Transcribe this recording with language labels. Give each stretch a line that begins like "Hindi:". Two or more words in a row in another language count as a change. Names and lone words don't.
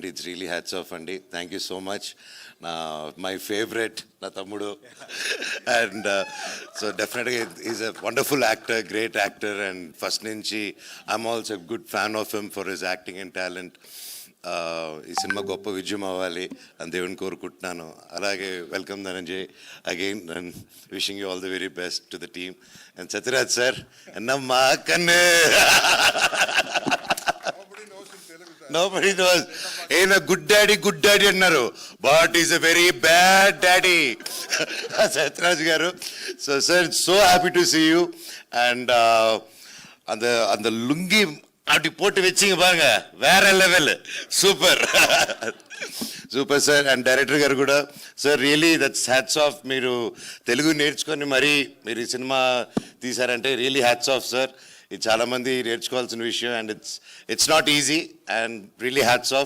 English: It's really hats off andi. Thank you so much. My favourite
Telugu: నా తమ్ముడు.
English: and so definitely is a wonderful actor, great actor. and first నుంచి I'm also good fan of him for his acting and talent.
Telugu: ఈ సినిమా గొప్ప విజయం అవ్వాలి అని దేవుని కోరుకుంటున్నాను.
English: అలాగే welcome Dhananjay again, and wishing you all the very best to the team.
Telugu: అండ్ సత్యరాజ్ సార్ అన్నమ్మా కన్ను
English: nobody knows. Ain't a good daddy అన్నారు, but he's a very bad daddy. సత్యరాజ్ గారు. so sir, so happy to see you.
Tamil: అండ్ அந்த லுங்கி அப்படி போட்டு வச்சிங்க பாருங்க, வேற
English: level, super super sir.
Telugu: అండ్ డైరెక్టర్ గారు కూడా సార్,
English: really that's hats off.
Telugu: మీరు తెలుగు నేర్చుకొని మరీ మీరు ఈ సినిమా తీశారంటే
English: really hats off sir.
Telugu: ఇది చాలామంది నేర్చుకోవాల్సిన విషయం.
English: and it's not easy. and really hats off.